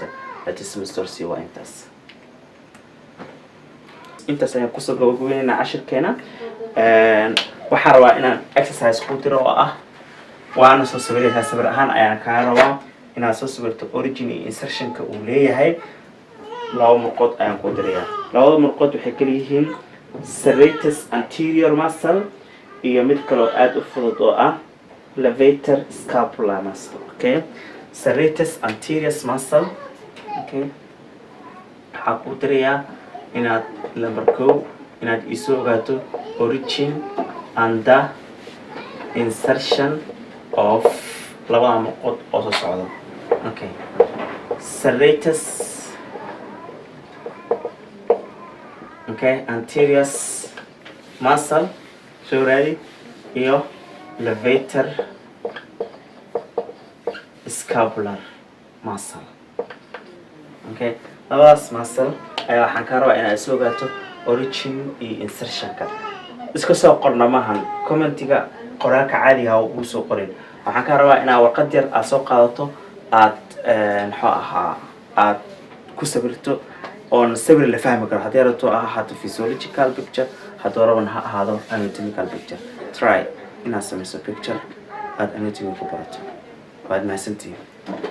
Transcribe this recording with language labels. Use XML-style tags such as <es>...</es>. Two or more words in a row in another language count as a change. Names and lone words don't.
<so>latissimus dorsi waa intaas. intaas ayaan kusoo gabagabeynayna cashirkeena. waxaan rabaa inaan exercise ku diro oo ah waana soo sawiraysaa. sawir ahaan ayaan kaa rabaa inaad soo sawirto origin iyo insertionka uu leeyahay. laba murqood ayaan ku dirayaa. labada murqood waxay kala yihiin</so> <en>serratus anterior muscle</en> <so>iyo mid kaloo aad u fudud oo ah</so> <en>levator scapular muscle. Okay, serratus anterior muscle. Okay, waxaa ku dirayaa inaad number 2 inaad isoo ogaato origin and the insertion of labada murqood oo soo socda. Okay, serratus, okay, anterior muscle so ready iyo levator scapular muscle.</en> <so>Okay, labadaas muscle ayaa waxaan ka rabaa inaad soo ogaato origin iyo insertionka iska soo qorna maahan commentiga qoraalka caadiga ah uu soo qorin waxaan ka rabaa inaad warqad yar aad soo qaadato aad muxuu ahaa aad ku sawirto on sawir la fahmi karo haddii rabto ahaato</so> <en>physiological picture</en> <so>haddii rabana ha ahaado</so> <en>anatomical picture</en> <so>try inaad samayso picture aad anatomy ku barato waad mahadsantihiin</so>